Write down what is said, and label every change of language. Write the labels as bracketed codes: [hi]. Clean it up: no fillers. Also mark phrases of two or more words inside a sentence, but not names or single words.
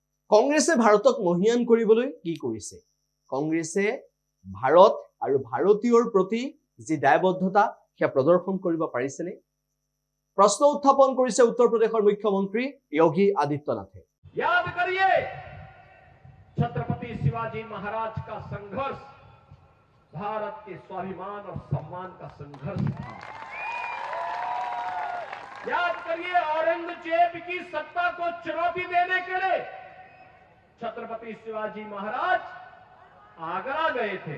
[as] কংগ্ৰেছে ভাৰতক মহিয়ান কৰিবলৈ কি কৰিছে? কংগ্ৰেছে ভাৰত আৰু ভাৰতীয়ৰ প্ৰতি যি দায়বদ্ধতা সেয়া প্ৰদৰ্শন কৰিব পাৰিছেনে? প্ৰশ্ন উত্থাপন কৰিছে উত্তৰ প্ৰদেশৰ মুখ্যমন্ত্ৰী योगी आदित्यनाथे। [hi] याद करिए छत्रपति शिवाजी महाराज का संघर्ष भारत के स्वाभिमान और सम्मान का संघर्ष था। याद करिए औरंगजेब की सत्ता को चुनौती देने के लिए छत्रपति शिवाजी महाराज आगरा गए थे।